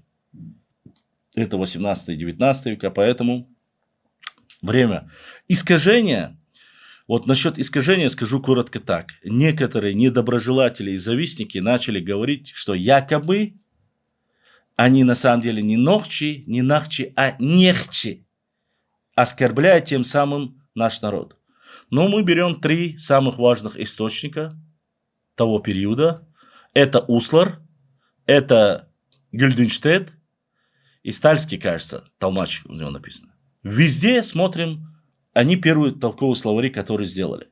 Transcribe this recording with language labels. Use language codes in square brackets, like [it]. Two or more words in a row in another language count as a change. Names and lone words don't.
[ru] Это 18-19 века, поэтому время искажения. Вот насчет искажения скажу коротко так. Некоторые недоброжелатели и завистники начали говорить, что якобы они на самом деле не нохчи, не нахчи, а нехчи, оскорбляя тем самым наш народ. Но мы берем 3 самых важных источника того периода. Это Услар, это Гюльденштедт и Стальский, кажется, Толмач у него написано. Везде смотрим, они первые толковые словари, которые сделали.